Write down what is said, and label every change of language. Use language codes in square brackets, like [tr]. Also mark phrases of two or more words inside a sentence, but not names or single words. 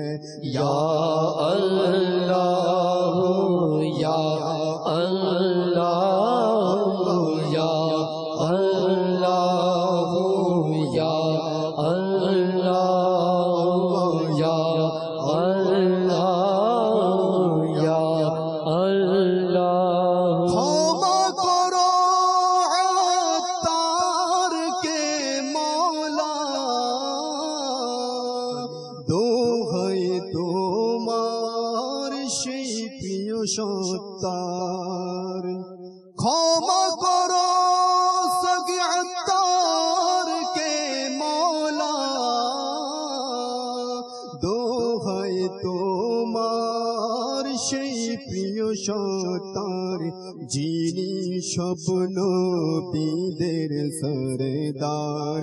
[ar] یا اللہ یا اللہ یا اللہ یا اللہ یا اللہ یا اللہ۔ [ur] توبہ کرو عطار کے مولا، [bn] দোহাই তোমার সেই প্রিয় সত্তার, ক্ষমা করো সগি আত্তার কে মৌলা, দোহাই তোমার সেই প্রিয় সত্তার, যিনি স্বপ্ন নবীদের সরদার।